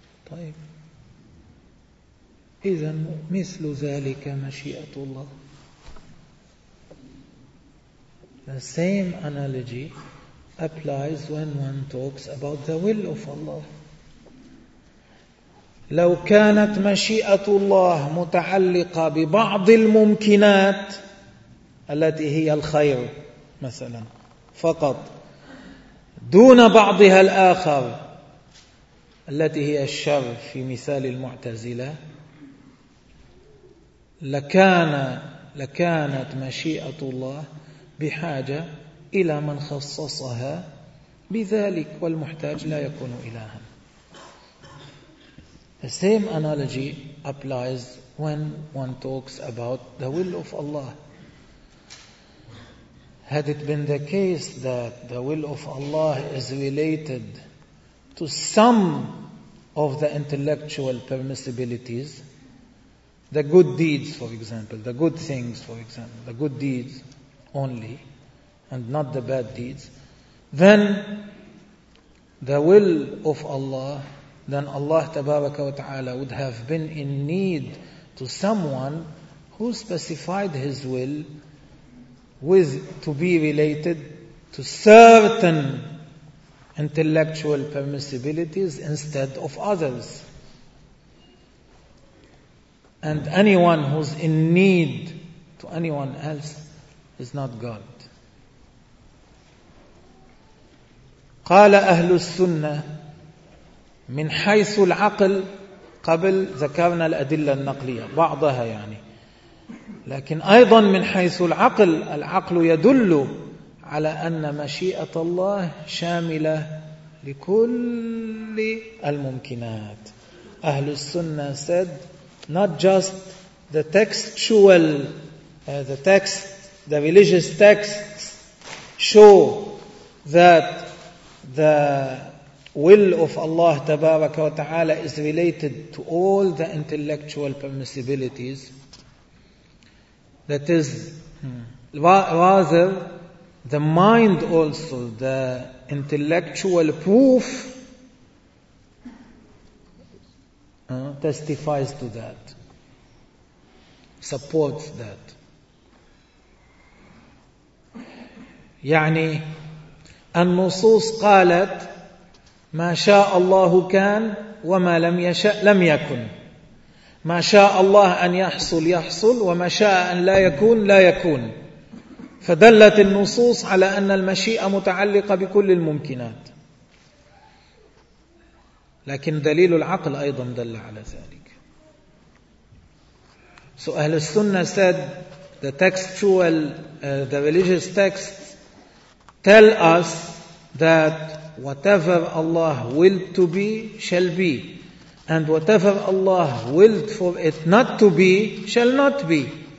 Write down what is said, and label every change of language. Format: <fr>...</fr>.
<ar>طيب. إذن مثل ذلك مشيئة الله.</ar> <en>The same analogy applies when one talks about the will of Allah.</en> <ar>لو كانت مشيئة الله متعلقة ببعض الممكنات التي هي الخير مثلا فقط دون بعضها الآخر التي هي الشر في مثال المعتزلة لكانت مشيئة الله بحاجة إلى من خصصها بذلك والمحتاج لا يكون إلها.</ar> <en>The same analogy applies when one talks about the will of Allah. Had it been the case that the will of Allah is related to some of the intellectual permissibilities, the good deeds, for example, the good things, for example, the good deeds only, and not the bad deeds, then the will of Allah, then Allah Tabaraka wa Ta'ala would have been in need to someone who specified his will with to be related to certain intellectual permissibilities instead of others. And anyone who's in need to anyone else is not God.</en> <ar>قال أهل السنة من حيث العقل قبل ذكرنا الأدلة النقلية بعضها يعني لكن أيضا من حيث العقل العقل يدل على أن مشيئة الله شاملة لكل الممكنات.</ar> <en>أهل السنة said not just the textual the text the religious texts show that the will of Allah Tabaraka wa Ta'ala is related to all the intellectual permissibilities. That is, rather, the mind also, the intellectual proof testifies to that, supports that.</en> <ar>يعني النصوص قالت ما شاء الله كان وما لم يشأ لم يكن ما شاء الله أن يحصل يحصل وما شاء أن لا يكون لا يكون فدلت النصوص على أن المشيئة متعلقة بكل الممكنات لكن دليل العقل أيضا دل على ذلك</ar> <en>So Ahl Sunnah said the textual, the religious texts tell us that whatever Allah willed to be, shall be. And whatever Allah willed for it not to be, shall not be.</en>